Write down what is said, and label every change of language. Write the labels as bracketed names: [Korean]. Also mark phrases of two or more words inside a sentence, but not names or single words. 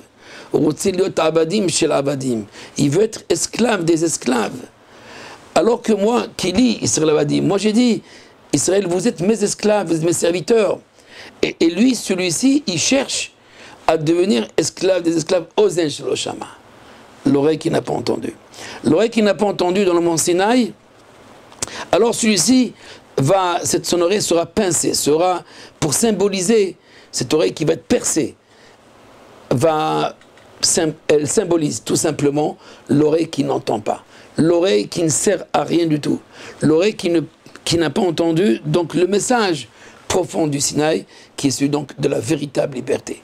[French] Il veut être esclave des esclaves. Alors que moi, [Hebrew] כי לי ישראל עבדים, [French] moi j'ai dit, Israël, vous êtes mes esclaves, vous êtes mes serviteurs. Et lui, celui-ci, il cherche à devenir esclave des esclaves. [Hebrew] אוזן שלא שמעה. [French] L'oreille qui n'a pas entendu. L'oreille qui n'a pas entendu dans le mont Sinaï, alors celui-ci, son oreille sera pincée, sera pour symboliser, cette oreille qui va être percée, elle symbolise tout simplement l'oreille qui n'entend pas, l'oreille qui ne sert à rien du tout, l'oreille qui n'a pas entendu donc le message profond du Sinaï, qui est celui donc de la véritable liberté.